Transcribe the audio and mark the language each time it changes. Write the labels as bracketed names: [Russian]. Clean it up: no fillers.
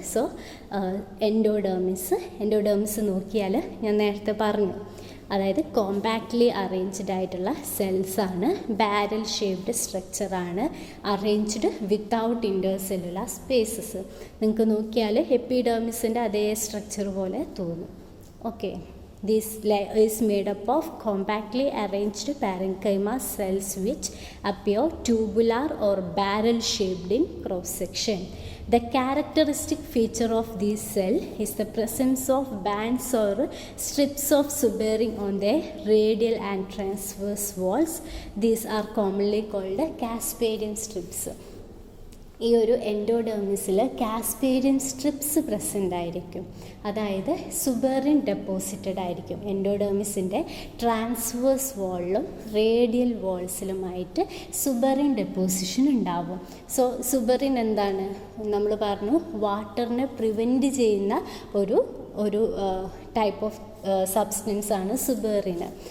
[Malayalam] So എൻഡോഡെർമിസ് നോക്കിയാൽ ഞാൻ നേരത്തെ പറഞ്ഞു, അതായത് കോമ്പാക്റ്റ്ലി അറേഞ്ച്ഡ് ആയിട്ടുള്ള സെൽസാണ്, barrel shaped സ്ട്രക്ചറാണ്, [English] Arranged without intercellular spaces. [Malayalam] നിങ്ങൾക്ക് നോക്കിയാൽ എപ്പിഡെർമിസിൻ്റെ അതേ സ്ട്രക്ചർ പോലെ തോന്നും. [English] Okay, this layer is made up of compactly arranged parenchyma cells which appear tubular or barrel shaped in cross section. The characteristic feature of this cell is the presence of bands or strips of suberin on their radial and transverse walls. These are commonly called Casparian strips. [Malayalam] ഈ ഒരു എൻഡോഡെർമിസിൽ കാസ്പേരിയൻ strips present ആയിരിക്കും, അതായത് സുബെറിൻ deposited ആയിരിക്കും. എൻഡോഡെർമിസിൻ്റെ transverse വാളിലും radial വാൾസിലുമായിട്ട് സുബെറിൻ deposition ഉണ്ടാവും. So സുബെറിൻ എന്താണ്, നമ്മൾ പറഞ്ഞു വാട്ടറിനെ prevent ചെയ്യുന്ന ഒരു ടൈപ്പ് ഓഫ് സബ്സ്റ്റൻസ് ആണ് സുബെറിന്.